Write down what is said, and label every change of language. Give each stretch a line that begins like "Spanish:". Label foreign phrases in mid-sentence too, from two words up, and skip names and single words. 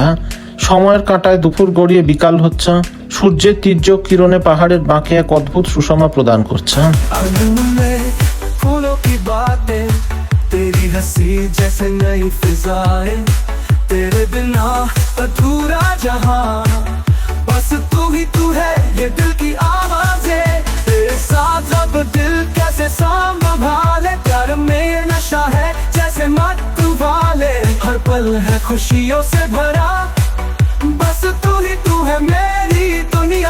Bangla: সময়ের কাঁটায় দুপুর গড়িয়ে বিকাল হচ্ছে। সূর্যের তীর্যক কিরণে পাহাড়ের বাঁকে এক অদ্ভুত সুষমা প্রদান করছে।
Hindi: आंगन में फूलों की बात हंसी जैसे नई फिजाएं, तेरे बिना अधूरा जहां, बस तू ही तू है ये दिल की आवाजें, तेरे साथ अब दिल कैसे संभाले, प्यार में नशा है जैसे मत्तू वाले, हर पल है खुशियों से भरा, बस तू ही तू है मेरी दुनिया।